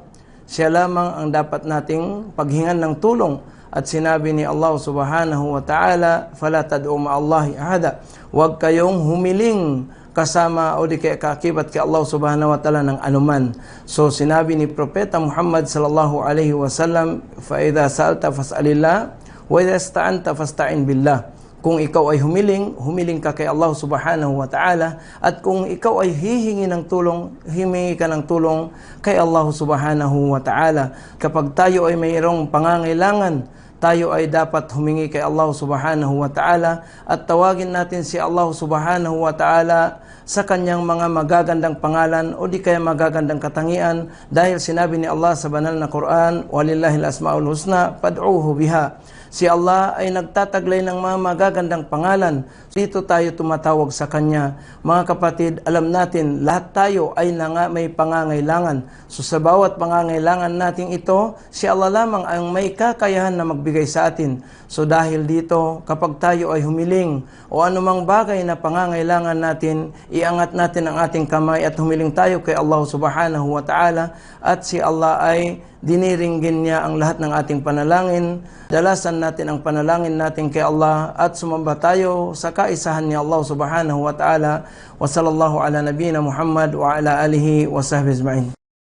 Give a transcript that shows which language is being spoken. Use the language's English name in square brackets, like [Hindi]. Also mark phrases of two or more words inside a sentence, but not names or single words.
[Filipino] Siya lamang ang dapat nating paghingan ng tulong. At sinabi ni Allah [Arabic] سبحانه وتعالى, "فلا تدعو مع الله أحدا." [Filipino] Huwag kayong humiling kasama o di kaya kaakibat kay Allah [Arabic] سبحانه وتعالى [Filipino] ng anuman. So sinabi ni Propeta Muhammad [Arabic] صلى الله عليه وسلم, "فإذا سألت فاسأل الله وإذا استعنت فاستعن بالله." [Filipino] Kung ikaw ay humiling ka kay Allah [Arabic] سبحانه وتعالى, [Filipino] at kung ikaw ay hihingi ng tulong, himingi ka ng tulong kay Allah [Arabic] سبحانه وتعالى. [Filipino] Kapag tayo ay mayroong pangangailangan, tayo ay dapat humingi kay Allah [Arabic] سبحانه وتعالى [Filipino] at tawagin natin si Allah [Arabic] سبحانه وتعالى [Filipino] sa kanyang mga magagandang pangalan o di kaya magagandang katangian, dahil sinabi ni Allah sa banal na Quran, [Arabic] "ولله الأسماء الحسنى فادعوه بها." [Filipino] Si Allah ay nagtataglay ng mga magagandang pangalan. Dito tayo tumatawag sa Kanya. Mga kapatid, alam natin, lahat tayo ay may pangangailangan. So sa bawat pangangailangan natin ito, si Allah lamang ang may kakayahan na magbigay sa atin. So dahil dito, kapag tayo ay humiling o anumang bagay na pangangailangan natin, iangat natin ang ating kamay at humiling tayo kay Allah [Arabic] سبحانه وتعالى, [Filipino] at si Allah ay diniringgin niya ang lahat ng ating panalangin. Dalasan natin ang panalangin natin kay Allah at sumamba tayo sa kaisahan ni Allah [Arabic] سبحانه وتعالى. وصلى الله على نبينا محمد وعلى آله وصحبه أجمعين.